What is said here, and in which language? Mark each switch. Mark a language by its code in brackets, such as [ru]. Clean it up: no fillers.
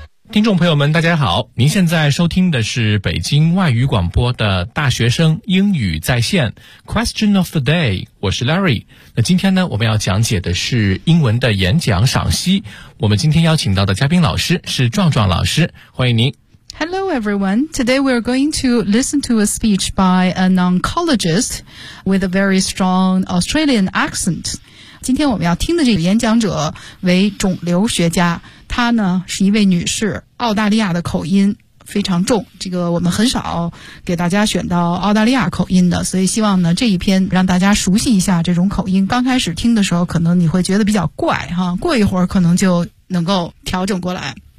[zh] 听众朋友们大家好，您现在收听的是北京外语广播的大学生英语在线 [en] Question of the day， [zh] 我是 Larry。那今天呢，我们要讲解的是英文的演讲赏析，我们今天邀请到的嘉宾老师是壮壮老师，欢迎您。 [en] Hello everyone, today we're going to listen to a speech by an oncologist with a very strong Australian accent. [zh] 今天我们要听的这个演讲者为肿瘤学家，她呢是一位女士，澳大利亚的口音非常重，这个我们很少给大家选到澳大利亚口音的，所以希望呢这一篇让大家熟悉一下这种口音，刚开始听的时候可能你会觉得比较怪哈，过一会儿可能就能够调整过来。